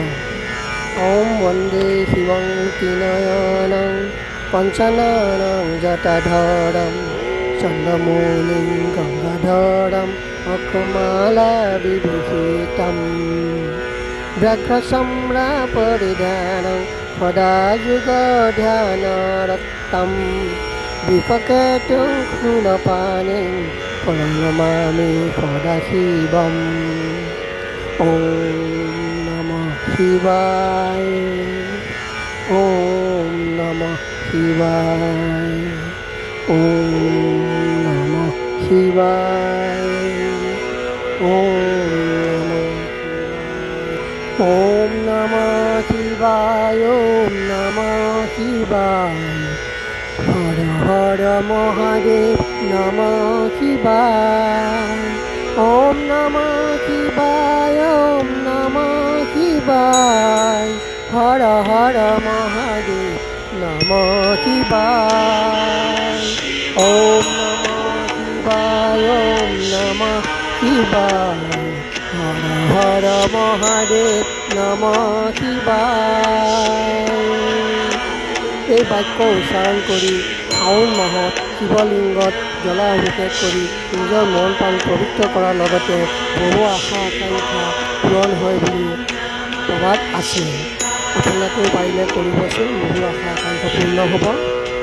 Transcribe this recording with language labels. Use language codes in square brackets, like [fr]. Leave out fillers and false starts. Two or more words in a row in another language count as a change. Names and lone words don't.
[sa] ওম বন্দে শিৱং ত্ৰিনয়নং পঞ্চননং জটাধৰম চন্দ্ৰমৌলিং গংগাধৰম অক্ষমালা বিভূষিতম ব্যাঘ্ৰচম্ৰাপরিধানং সদা যুগধ্যানরতম বিপকেতুং ক্ষুণপাণিং প্রণমামি সদাশিবম। ওম নমঃ শিবায়। ওম নমঃ শিবায়। ওম নমঃ শিবায়। ওম নমঃ শিবায়। ওম নমঃ শিবায়। হর হর মহাদেব নমঃ শিবায়। ওম নমঃ শিবায়। ওম নমঃ শিবায়। হর হর মহাদেব নমঃ শিবায়। ওম নমঃ শিবায়। ওম নমঃ শিবায়। হর হর মহাদেব নমঃ শিবায়। [as] এই বাক্য উচ্চাৰণ কৰি শাওণ মাহত শিৱলিংগত জলাভিষেক কৰি নিজৰ মন প্ৰাণ পবিত্ৰ কৰাৰ লগতে বহু আশা আকাংক্ষা পূৰণ হয় বুলি প্ৰবাদ আছে। আপোনালোকেও পাৰিলে কৰিবচোন, বহু আশা আকাংক্ষা পূৰ্ণ হ'ব।